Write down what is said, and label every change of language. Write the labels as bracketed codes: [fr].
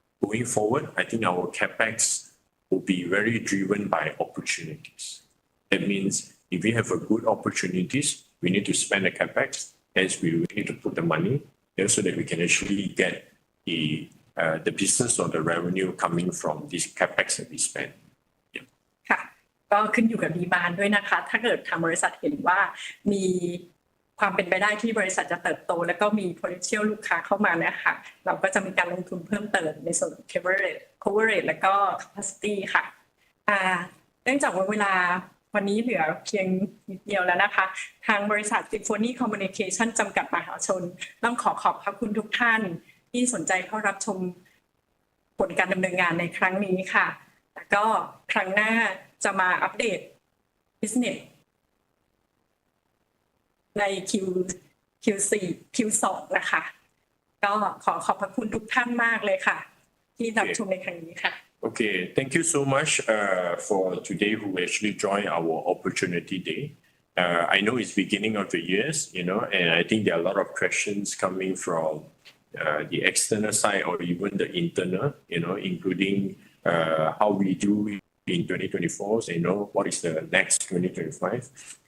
[en] Going forward, I think our capex will be very driven by opportunities. That means if we have a good opportunities, we need to spend the capex. Hence, we need to put the money there so that we can actually get the business or the revenue coming from this capex that we spend. [th] ค่ะก็ขึ้นอยู่กับดีมานด์ด้วยนะคะถ้าเกิดทางบริษัทเห็นว่ามีความเป็นไปได้ที่บริษัทจะเติบโตแล้วก็มี potential ลูกค้าเข้ามานะคะเราก็จะมีการลงทุนเพิ่มเติมในส่วนของ coverage แล้วก็ capacity ค่ะ เนื่องจากว่าเวลาวันนี้เหลือเพียงนิดเดียวแล้วนะคะทางบริษัท Symphony Communication จำกัดมหาชนต้องขอบพระคุณทุกท่านที่สนใจเข้ารับชมผลการดำเนินงานในครั้งนี้ค่ะแล้วก็ครั้งหน้าจะมาอัปเดต businessใน Q4 Q2 นะคะก็ขอบพระคุณทุกท่านมากเลยค่ะที่รับชมในครั้งนี้ค่ะ [en] Okay, thank you so much for today who actually joined our opportunity day. I know it's beginning of the years, and I think there are a lot of questions coming from the external side or even the internal, including how we do in 2024, what is the next 2025.